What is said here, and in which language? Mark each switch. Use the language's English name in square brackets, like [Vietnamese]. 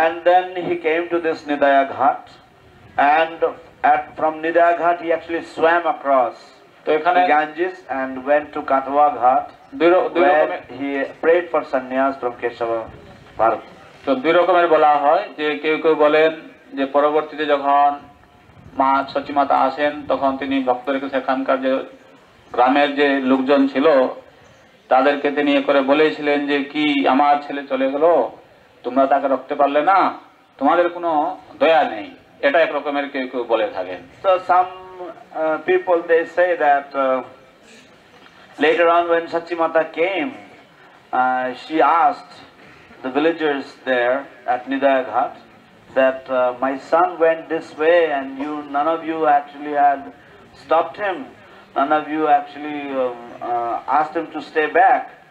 [English] And then he came to this Nidaya Ghat, and from Nidaya Ghat he actually swam across [Bangla] তো এখানে [English] the Ganges and went to Katwa Ghat, where he prayed for sannyas from Keshava Bharat. [Bangla] তো দুই রকমের বলা হয়, যে কেউ কেউ বলেন যে পরবর্তীতে যখন মা শচী মাতা আসেন তখন তিনি ভক্তদেরকে সেখানকার যে গ্রামের যে লোকজন ছিল তাদেরকে তিনি এ করে বলেছিলেন যে কি আমার ছেলে চলে গেল, তোমরা তাকে রাখতে পারলে না, তোমাদের কোনো দয়া নেই, এটা এক রকমের কেউ কেউ বলে থাকেন। [English] So some people, they say that later on when Sachi Mata came, she asked the villagers there at Nidaya Ghat that my son went this way and none of you actually had stopped him, none of you actually asked him to stay back.